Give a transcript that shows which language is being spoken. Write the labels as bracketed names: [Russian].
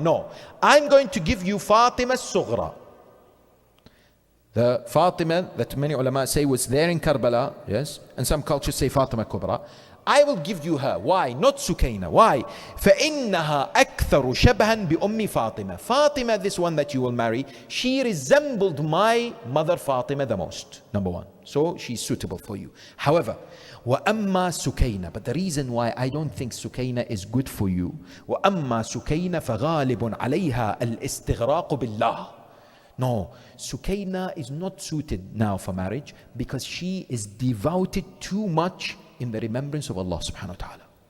[English] No, I'm going to give you Fatima al-Sughra. The Fatima that many ulama say was there in Karbala, yes, and some cultures say Fatima Kubra. I will give you her. Why? Not Sukayna. Why? [Arabic] فَإِنَّهَا أَكْثَرُ شَبْهًا بِأُمِّ فَاطِمَةَ. [English] Fatima, this one that you will marry, she resembled my mother Fatima the most. Number one. So she's suitable for you. However, [Arabic] وَأَمَّا سُكَيْنَ. [English] But the reason why I don't think Sukayna is good for you, [Arabic] وَأَمَّا سُكَيْنَ فَغَالِبٌ عَلَيْهَا الْإِسْتِغْرَاقُ بِاللَّهِ. [English] No, Sukaina is not suited now for marriage because she is devoted too much in the remembrance of Allah subhanahu wa ta'ala.